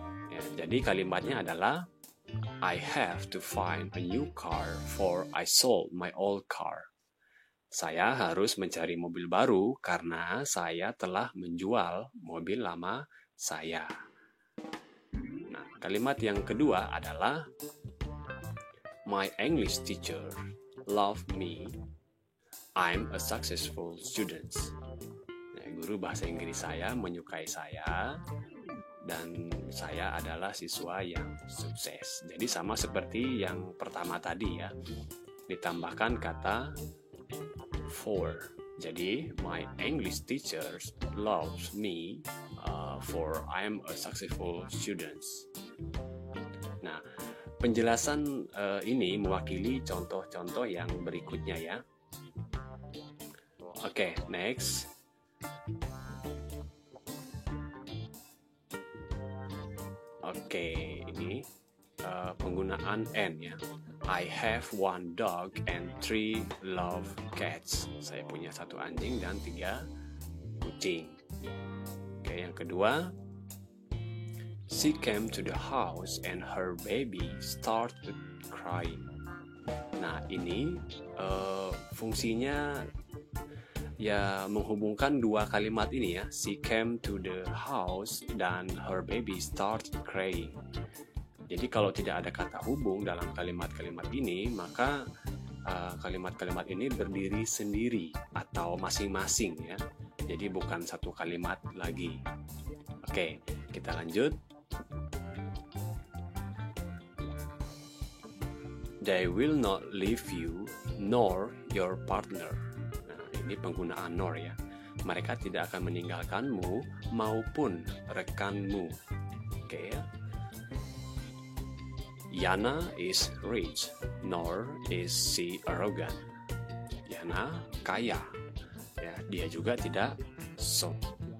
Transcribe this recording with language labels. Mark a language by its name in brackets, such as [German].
[Indonesian] Ya, jadi kalimatnya adalah [English] I have to find a new car for I sold my old car. [Indonesian] Saya harus mencari mobil baru karena saya telah menjual mobil lama saya. Nah, kalimat yang kedua adalah [English] my English teacher loved me. I'm a successful student. [Indonesian] Nah, guru bahasa Inggris saya menyukai saya dan saya adalah siswa yang sukses. Jadi sama seperti yang pertama tadi ya. Ditambahkan kata for. [English] Jadi my English teacher loves me for I'm a successful student. [Indonesian] Nah, penjelasan ini mewakili contoh-contoh yang berikutnya ya. Oke, next. Oke, ini penggunaan N ya. [English] I have 1 dog and 3 love cats. [Indonesian] Saya punya 1 anjing dan 3 kucing. Oke, yang kedua, [English] she came to the house and her baby started crying. [Indonesian] Nah, ini fungsinya ya menghubungkan 2 kalimat ini ya. [English] She came to the house dan her baby started crying. [Indonesian] Jadi kalau tidak ada kata hubung dalam kalimat-kalimat ini, maka kalimat-kalimat ini berdiri sendiri atau masing-masing ya. Jadi bukan satu kalimat lagi. Oke, kita lanjut. [English] They will not leave you nor your partner. [Indonesian] Nah, ini penggunaan nor ya. Mereka tidak akan meninggalkanmu maupun rekanmu. Oke ya. [English] Yana is rich, nor is she arrogant. [Indonesian] Yana kaya, ya dia juga tidak sombong.